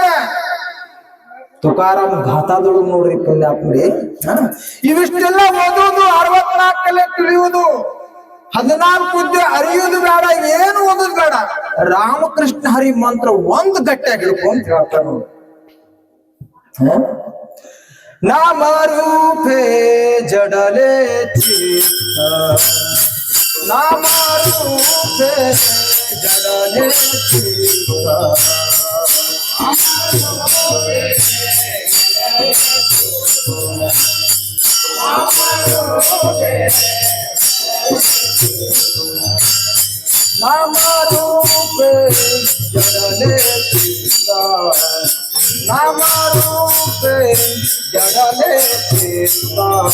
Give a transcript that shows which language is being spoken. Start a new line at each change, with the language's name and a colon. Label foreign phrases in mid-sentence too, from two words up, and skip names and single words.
Kannada: ತುಕಾರಾಮ್ ಘಾತಾದೊಳಗೆ ನೋಡ್ರಿ ಪುಣ್ಯಾತ್ಮರಿ, ಇವಿಷ್ಟೆಲ್ಲ ಓದೋದು, 64 ಕಲೆ ತಿಳಿಯುವುದು, 14 ಹುದ್ದೆ ಅರಿಯುವುದು ಬೇಡ, ಏನು ಓದೋದು ಬೇಡ. ರಾಮಕೃಷ್ಣ ಹರಿ ಮಂತ್ರ ಒಂದು ಗಟ್ಟಿಯಾಗಿ ಹಿಡ್ಕೊಂತ ಹೇಳ್ತಾರ ನೋಡಿ.
Marathi: नाम रूपे जडले चित्त नाम रूपे जड़ले चित्ता नाम रूपे जड़ले चित्ता नाम रूपे जड़ले चित्ता